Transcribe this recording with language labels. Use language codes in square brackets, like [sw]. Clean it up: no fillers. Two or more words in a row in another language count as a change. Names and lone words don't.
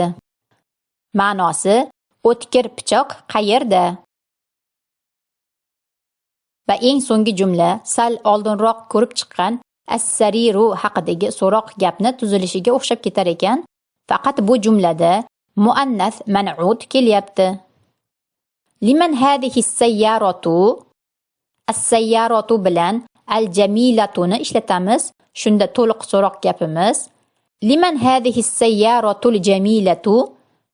[uz] Ma'nosi o'tkir pichoq qayerda? Va eng so'nggi jumla sal oldinroq ko'rib chiqqan as-sariru haqidagi so'roq gapni tuzilishiga o'xshab ketar ekan, faqat bu jumlada muannas man'ut kelyapti. [ar] لمن هذه السيارة? [uz] As-sayyaratu bilan al-jamilatuni ishlatamiz. Shunda to'liq so'roq gapimiz [ar] لمن هذه السيارة الجميلة?